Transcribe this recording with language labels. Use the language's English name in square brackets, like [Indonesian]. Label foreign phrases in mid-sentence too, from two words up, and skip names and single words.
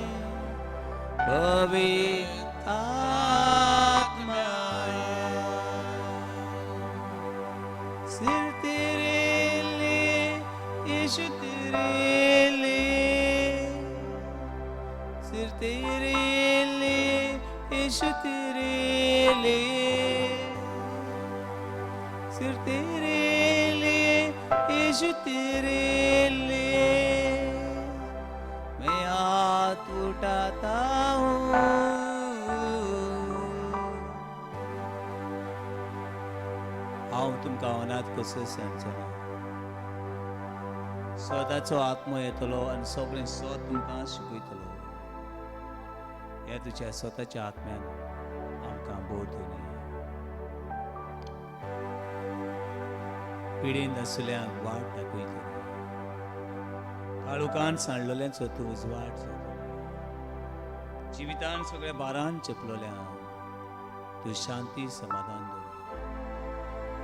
[Hindi] पवित्र आत्मा सिर्फ तेरे लिए, यीशु तेरे लिए, सिर्फ तेरे लिए, यीशु तेरे लिए, सिर्फ तेरे लिए, यीशु तेरे लिए मैं हाथ उठाता हूँ। [Konkani] हांव तुमकां अनाथ कसो सांगचो स्वताचो आत्मो येतलो आनी सगळें स्वत तुमकां शिकयतलो। हे तुज्या स्वताच्या आत्म्यान आमकां बोधुनी पिडींत आसुल्यांक वाट दाखयतलो, काळुकान सांडलोल्यांचो तूं उजवाड जातलो, जिवितान सगळ्या भारान चेपलोल्यांक तूं शांती समाधान दवर।